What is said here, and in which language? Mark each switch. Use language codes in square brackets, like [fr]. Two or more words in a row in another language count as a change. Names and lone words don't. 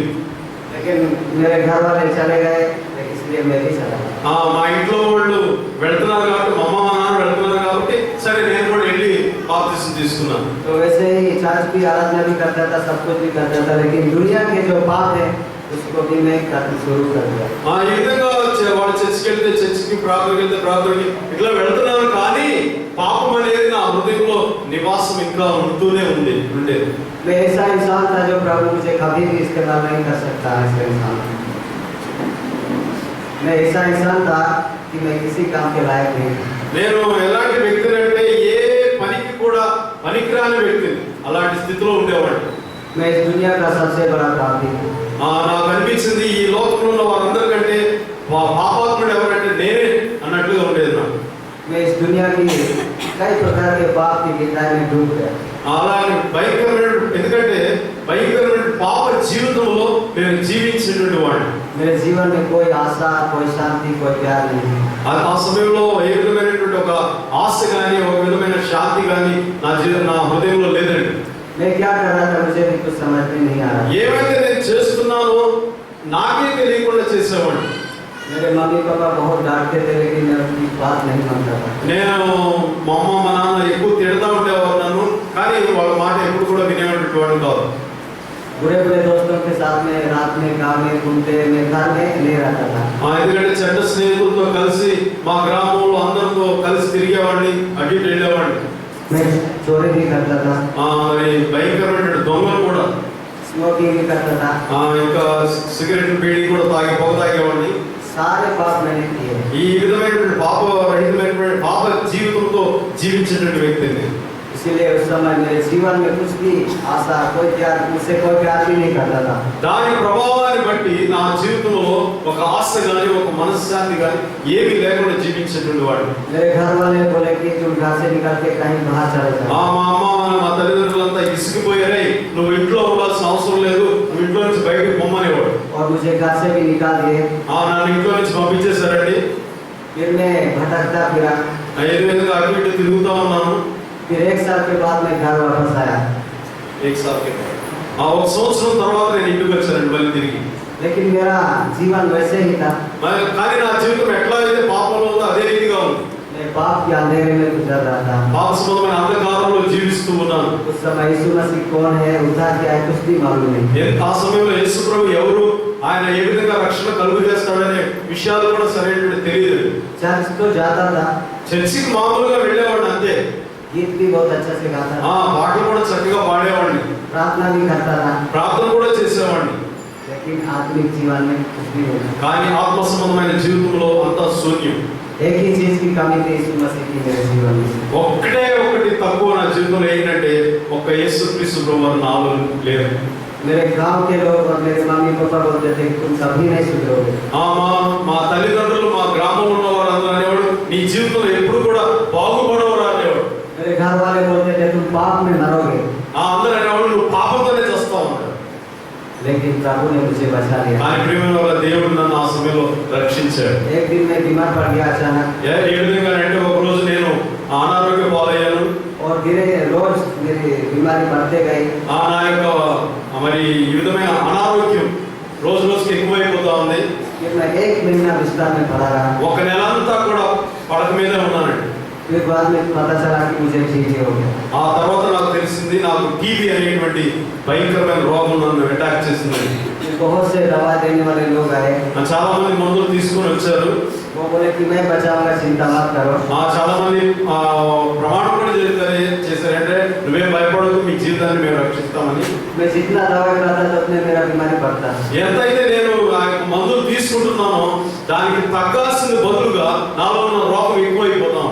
[hi] लेकिन मेरे घर वाले चले गए इसलिए मैं भी चला। [te] మా ఇంట్లో వాళ్ళు వెళ్తున్నారు కాబట్టి, మా అమ్మ మా నాన్న వెళ్తున్నారు కాబట్టి సరే నేను కూడా వెళ్ళి బాప్తిస్మం తీసుకున్నాను. [hi] तो वैसे ही चर्च की आराधना भी करता था, सब कुछ भी करता था, लेकिन दुनिया के जो पाप है उसको भी मैं करना शुरू कर दिया। [te] ఈ విధంగా వాడు చర్చికి వెళ్తే చర్చికి, ప్రార్థనకి వెళ్తే ప్రార్థనకి ఇట్లా వెళ్తున్నాను, కానీ పాపం అనేది నా హృదయంలో నివాసం ఇంకా ఉంటూనే ఉండేది. [hi] मैं ऐसा इंसान था जो प्रभु मुझे कभी भी इस्तेमाल नहीं कर सकता। ऐसा इंसान मैं ऐसा इंसान था कि मैं किसी काम के लायक नहीं। [te] నేను ఎలాంటి వ్యక్తిని అంటే ఏ పనికి కూడా పనికిరాని వ్యక్తిని, అలాంటి స్థితిలో ఉండేవాడు. [hi] मैं इस दुनिया का सबसे बड़ा पापी हूँ। [te] నాకు అనిపించింది ఈ లోకంలో ఉన్న వారందరికంటే పాపాత్ముడు ఎవరంటే నేనే అన్నట్లుగా ఉండేది నాకు. [hi] मैं इस दुनिया की कई प्रकार के पाप की गहराई में डूब गया। [te] అలాగే ఎందుకంటే భయంకరమైన పాప జీవితంలో నేను జీవించినటువంటి వాడిని. [hi] मेरे जीवन में कोई आशा, कोई शांति, कोई प्यार नहीं। [te] ఆ సమయంలో ఏ విధమైనటువంటి ఒక ఆశ కానీ, ఒక విధమైన శాంతి కానీ నా హృదయంలో లేదండి. [hi] मैं क्या कर रहा था मुझे भी कुछ समझ में नहीं आ रहा। [te] ఏమైతే నేను చేస్తున్నానో నాకే తెలియకుండా చేసేవాడిని. [hi] मेरे मम्मी पापा बहुत डांटते थे, लेकिन मैं उनकी बात नहीं मानता था। [te] నేను మా అమ్మ మా నాన్న ఎక్కువ తిడతా ఉండేవారు నన్ను, కానీ వాళ్ళ మాట ఎప్పుడు కూడా వినేటువంటి వాడిని కాదు. [hi] बुरे बुरे दोस्तों के साथ में रात में गाँव में घूमते, मैं घर में नहीं रहता था। [te] ఎందుకంటే చెడ్డ స్నేహితులతో కలిసి మా గ్రామంలో అందరితో కలిసి తిరిగేవాడిని, అటు ఇటు వెళ్ళేవాడిని. [hi] मैं चोरी भी करता था, [te] మరి భయంకరమైన దొంగలు కూడా, [hi] स्मोकिंग भी करता था, [te] ఇంకా సిగరెట్ బీడీ కూడా పొగ తాగేవాడిని. [hi] सारे पाप मैंने किए। [te] ఈ విధమైనటువంటి పాపరహితమైనటువంటి పాప జీవితంతో జీవించేటువంటి వ్యక్తిని. [hi] इसीलिए उस समय मेरे जीवन में कुछ भी आशा, कोई प्यार, मुझसे कोई प्यार भी नहीं करता था। [te] దాని ప్రభావాన్ని బట్టి నా జీవితంలో ఒక ఆశ కానీ, ఒక మనశ్శాంతి కానీ ఏమీ లేకుండా జీవించేటువంటి వాడు. [hi] मेरे घर वाले बोले कि तुम घर से निकल के कहीं बाहर चले जाओ। [te] మా అమ్మ మా తల్లిదండ్రులంతా ఇసిగిపోయారే, నువ్వు ఇంట్లో ఉండాల్సిన అవసరం లేదు, నువ్వు ఇంట్లో నుంచి బయటకు పొమ్మనేవాడు. [hi] और मुझे घर से भी निकाल दिए। [te] నన్ను ఇంట్లో నుంచి పంపించేశారండి. [hi] फिर मैं भटकता फिरा। [te] ఏ విధంగా అటు ఇటు తిరుగుతా ఉన్నాను. [hi] फिर 1 साल के बाद मैं घर वापस आया। [te] ఒక సంవత్సరం తర్వాత నేను ఇంటికి వచ్చానండి మళ్ళీ తిరిగి. [hi] लेकिन मेरा जीवन वैसे ही था। [te] కానీ నా జీవితం ఎట్లా అయితే పాపంలో ఉందో అదే రీతిగా ఉంది. [hi] मैं पाप के अंधेरे में गुजर रहा था। [te] పాప సంబంధమైన అంధకారంలో జీవిస్తూ ఉన్నాను. [hi] उस समय यीशु मसीह कौन है, उद्धार क्या है, कुछ भी मालूम नहीं। [te] ఆ సమయంలో యేసు ప్రభు ఎవరు, ఆయన ఏ విధంగా రక్షణ కలుగు చేస్తాడనే విషయాలు కూడా సరైనటువంటి తెలియదు. [hi] चर्च तो जाता था, [te] చర్చికి మామూలుగా వెళ్ళేవాడిని అంతే. [hi] गीत भी बहुत अच्छे से गाता था, [te] పాటలు కూడా చక్కగా పాడేవాడిని, [hi] प्रार्थना भी करता था, [te] ప్రార్థన కూడా చేసేవాడిని. [hi] लेकिन आत्मिक जीवन में कुछ भी नहीं। [te] కానీ ఆత్మ సంబంధమైన జీవితంలో అంతా శూన్యం. [hi] एक ही चीज की कमी थी यीशु मसीह की मेरे जीवन में। [te] ఒకటి తక్కువ నా జీవితంలో ఏంటంటే ఒక్క యేసుక్రీస్తు ప్రభువు నాలో లేదు. [hi] मेरे गांव के लोग और मेरे मम्मी पापा बोलते थे तुम कभी नहीं सुधरोगे। [te] మా తల్లిదండ్రులు, మా గ్రామంలో ఉన్న వాళ్ళందరూ అనేవాడు, నీ జీవితంలో ఎప్పుడు కూడా బాగుపడవరా అనేవాడు. [hi] मेरे घर वाले बोलते थे तुम पाप में मरोगे। [te] అందరూ అనేవాడు, నువ్వు పాపంతోనే చేస్తావు అన్నాడు. [hi] लेकिन प्रभु ने मुझे बचा लिया। [te] కానీ ప్రియమైన వాళ్ళ దేవుడు నన్ను ఆ సమయంలో రక్షించాడు. [hi] एक दिन मैं बीमार पड़ गया अचानक, [te] ఏ విధంగా అంటే ఒక రోజు నేను అనారోగ్య పాలయ్యాను. [hi] और धीरे रोज मेरी बीमारी बढ़ते गई। [te] నా యొక్క మరి ఈ విధమైన అనారోగ్యం రోజు రోజుకి ఎక్కువైపోతా ఉంది. [hi] फिर मैं 1 महीना बिस्तर में पड़ा रहा। [te] ఒక నెల అంతా కూడా పడక మీదే ఉన్నానండి. [hi] फिर बाद में पता चला कि मुझे टीबी हो गया। [te] ఆ తర్వాత నాకు తెలిసింది నాకు టీబీ అనేటువంటి భయంకరమైన రోగం నన్ను అటాక్ చేసింది. [hi] बहुत से दवा देने वाले लोग आए, [te] చాలా మంది మందులు తీసుకొని వచ్చారు. [hi] वो बोले कि मैं बचाऊंगा, चिंता मत करो। [te] చాలా మంది ప్రమాణం కూడా చేశారంటే నువ్వేం భయపడదు, మీ జీవితాన్ని మేము రక్షిస్తామని. [hi] मैं जितना दवा खाता था उतने मेरा बीमारी बढ़ता। [te] ఎంతైతే నేను ఆ మందులు తీసుకుంటున్నానో దానికి తగ్గాల్సిన బదులుగా నాలో ఉన్న రోగం ఎక్కువైపోతాం.